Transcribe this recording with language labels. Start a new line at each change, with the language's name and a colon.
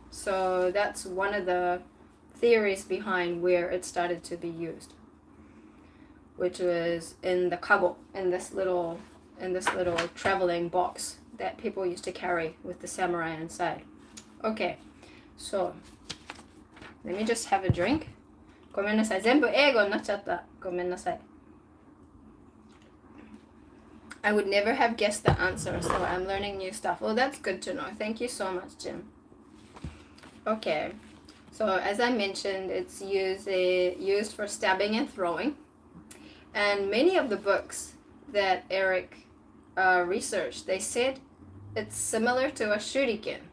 English: So that's one of the theories behind where it started to be used, which was in the kago, in this little traveling box that people used to carry with the samurai inside. Okay, so let me just have a drink.
Japanese: ごめんなさい、全部英語になっちゃった。ごめんなさい。
English: I would never have guessed the answer, so I'm learning new stuff. Well, that's good to know. Thank you so much, Jim. Okay, so as I mentioned, it's used for stabbing and throwing. And many of the books that Eric researched, they said it's similar to a shuriken.